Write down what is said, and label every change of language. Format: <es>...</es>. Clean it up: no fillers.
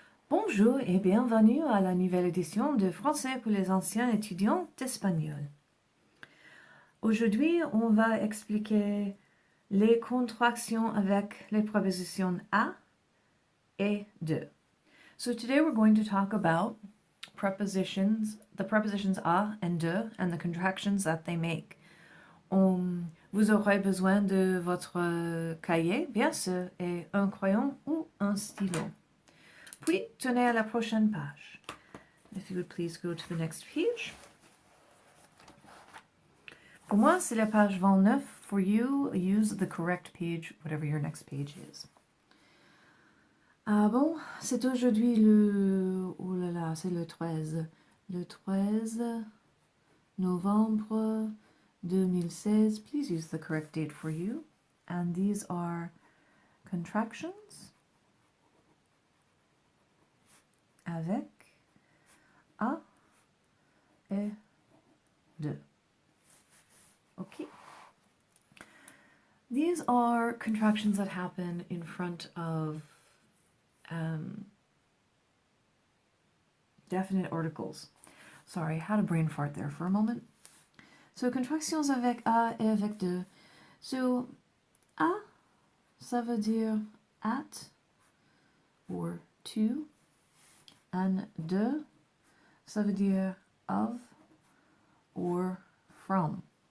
<fr>Bonjour et bienvenue à la nouvelle édition de Français pour les anciens étudiants d'espagnol. Aujourd'hui, on va expliquer les contractions avec les prépositions à et de.</fr> <en>So today we're going to talk about prepositions, the prepositions à and de, and the contractions that they make.</en> <fr>Vous aurez besoin de votre cahier, bien sûr, et un crayon ou un stylo. Puis, tournez à la prochaine page.</fr> <en>If you would please go to the next page.</en> <fr>Pour moi, c'est la page 29.</fr> <en>For you, use the correct page, whatever your next page is.</en> <fr>Ah bon, c'est aujourd'hui le... Oh là là, c'est le 13. Le 13 novembre 2016.</fr> <en>Please use the correct date for you. And these are contractions</en> <fr>avec à et de.</fr> <en>Okay. These are contractions that happen in front of definite articles. Sorry, I had a brain fart there for a moment. So, contractions</en> <fr>avec à et avec de. So, à, ça veut dire</fr> <en>at or to, and de, ça veut dire of or from.</en>